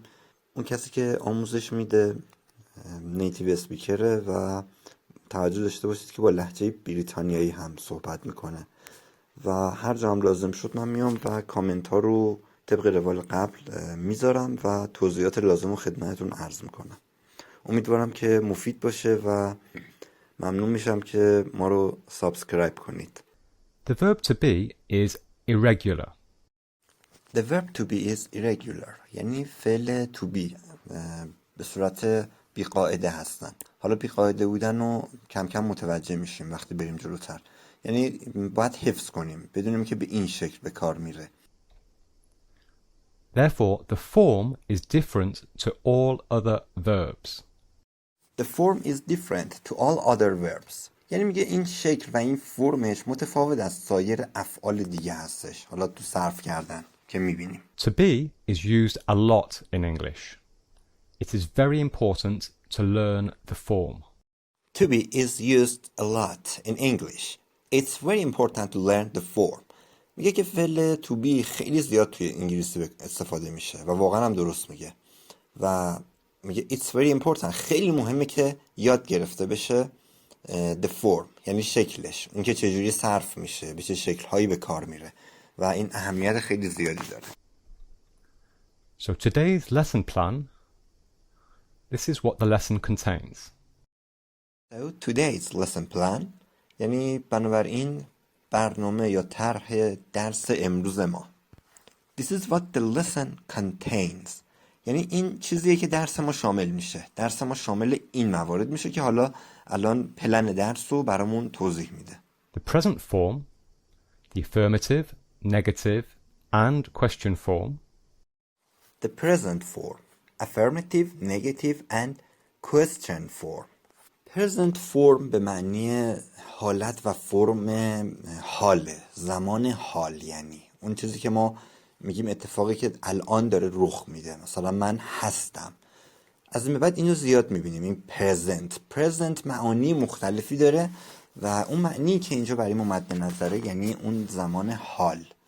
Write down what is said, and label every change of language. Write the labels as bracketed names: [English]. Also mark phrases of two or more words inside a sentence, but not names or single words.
[Persian] اون کسی که آموزش میده [English] native speaker [Persian] و توجه داشته باشید که با لهجه بریتانیایی هم صحبت میکنه و هر جا هم لازم شد من میام و کامنت ها رو طبق روال قبل میذارم و توضیحات لازم رو خدمتتون عرض میکنم. امیدوارم که مفید باشه و ممنون میشم که ما رو سابسکرایب کنید. [English] The verb to be is irregular. The verb to be is irregular. [Persian] یعنی فعل [English] to be [Persian] به صورت بیقاعده هستن. حالا بیقاعده بودن رو کم کم متوجه میشیم وقتی بریم جلوتر. یعنی باید حفظ کنیم بدونیم که به این شکل به کار میره. [English] Therefore, the form is different to all other verbs. The form is different to all other verbs. [Persian] یعنی میگه این شکل و این فرمش متفاوت از سایر افعال دیگه هستش. حالا تو صرف کردن که میبینیم. [English] To be is used a lot in English. It is very important to learn the form. To be is used a lot in English. It's very important to learn the form. [Persian] میگه که فعل [English] to be [Persian] خیلی زیاد توی انگلیسی استفاده میشه و واقعا هم درست میگه. و میگه [English] it's very important، [Persian] خیلی مهمه که یاد گرفته بشه [English] the form، [Persian] یعنی شکلش، اون که چجوری صرف میشه، به چه شکلهایی به کار میره و این اهمیت خیلی زیادی داره. [English] So today's lesson plan, this is what the lesson contains. So today's lesson plan، [Persian] یعنی بنابراین برنامه یا طرح درس امروز ما. [English] This is what the lesson contains، [Persian] یعنی این چیزیه که درس ما شامل میشه. درس ما شامل این موارد میشه که حالا الان پلن درس رو برامون توضیح میده. The present form, the affirmative, negative, and question form. The present form, affirmative, negative and question form. [English] present form [Persian] به معنی حالت و فرم حاله، زمان حال، یعنی اون چیزی که ما میگیم اتفاقی که الان داره رخ میده. مثلا من هستم. از این به بعد اینو زیاد میبینیم، این present معانی مختلفی داره و اون معنی که اینجا برای ما مد نظره یعنی اون زمان حال.